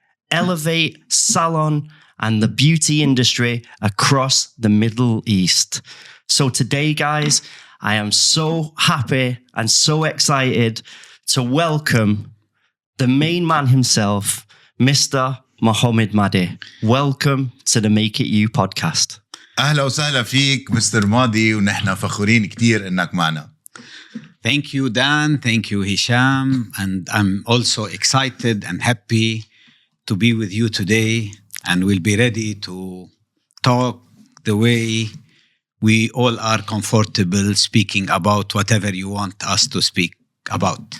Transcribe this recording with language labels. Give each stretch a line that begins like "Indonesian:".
English: Elevate salon and the beauty industry across the Middle East. So today, guys, I am so happy and so excited to welcome the main man himself, Mr. Mohamed Madi. Welcome to the Make It You podcast.
Arabic: أهلا وسهلا فيك مستر ماضي ونحن فخورين كتير إنك معنا.
English: Thank you, Dan. Thank you, Hisham. And I'm also excited and happy to be with you today, and we'll be ready to talk the way we all are comfortable speaking about whatever you want us to speak about.